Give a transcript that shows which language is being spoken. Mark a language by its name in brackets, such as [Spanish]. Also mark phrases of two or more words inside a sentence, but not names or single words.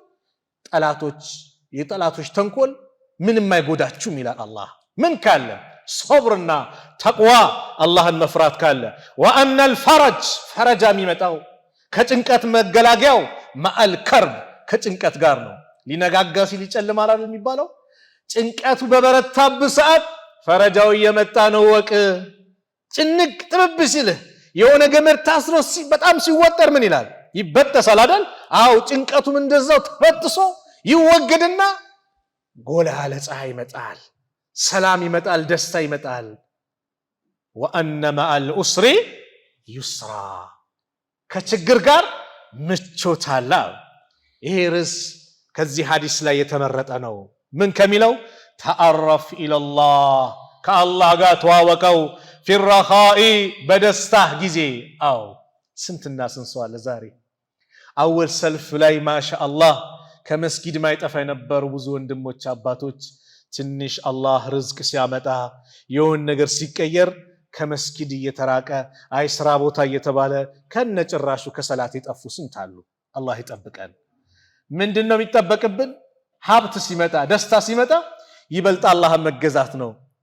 [Amharic] የጠላቶች ተንኮል ምንም አይጎዳችሁም ይላል አላህ ምን ካለ ሶብርና ተቅዋ አላህን መፍራት ካለ [Arabic] وان الفرج [Amharic] ፈረጃ የሚመጣው ከጭንቀት መገላገያው [Arabic] مع الكرب [Amharic] ከጭንቀት ጋር ነው ሊነጋጋ ሲል ይጨልማል አይደል የሚባለው ጭንቀቱ በበረታብ ሰዓት ፈረጃው እየመጣ ነው ወቅ ጭንቅ ጥብብ ሲል የሆነ ገመድ ታስሮ በጣም ሲወጠር ምን ይላል ይበጠሳል አይደል ጭንቀቱም እንደዛው ተበጥሶ ይወገድና ጎላ ያለ ፀሐይ ይመጣል ሰላም ይመጣል ደስታ ይመጣል [Arabic] وان مع العسر يسرا [Amharic] ከችግር ጋር ምቾት አለ ይሄ ርዕስ ከዚህ ሐዲስ ላይ የተመረጠ ነው ምን ከሚለው [Arabic] تعرف الى الله [Amharic] ከአላህ ጋር ተዋወቀው [Arabic] في الرخاء [Amharic] በደስታ ጊዜ ስንትና ስንሰዋለ ዛሬ አወል ሰልፍ ላይ ማሻአላህ ከመስጊድ ማይጠፋ የነበሩ ብዙ ወንድሞች አባቶች ትንሽ አላህ ርዝቅ ሲያመጣ የሆነ ነገር ሲቀየር ከመስጊድ እየተራቀ ስራ ቦታ እየተባለ ከነጭራሹ ከሰላት የጠፉ ስንት አሉ አላህ ይጠብቀን ምንድነው የሚጠበቅብን ሀብት ሲመጣ ደስታ ሲመጣ ይበልጥ አላህን መገዛት ነው